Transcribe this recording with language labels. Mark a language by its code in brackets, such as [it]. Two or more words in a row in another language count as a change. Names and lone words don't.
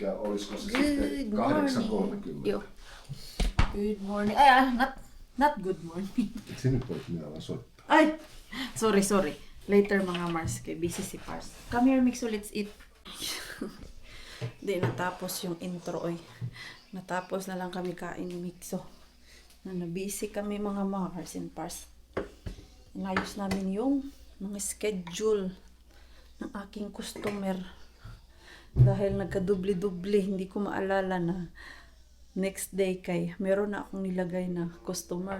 [fi] olisiko se [en] Good [fi] sitten [en] morning. 8.30. Joo. Good morning. Not good morning. [fi] Se nyt voit minä vaan soittaa. [en] Ay! Sorry. [tl] Later mga Mars, kay busy si Pars. [en] Come here, Mixo, let's eat. [tl] Di natapos yung intro, oy. Natapos na lang kami kain ni Mixo. Busy kami mga Mars and Pars. Inayos namin yung mga schedule ng aking customer. Dahil nagka-dubli-dubli, hindi ko maalala na [en] next day [tl] kay meron na akong nilagay na customer.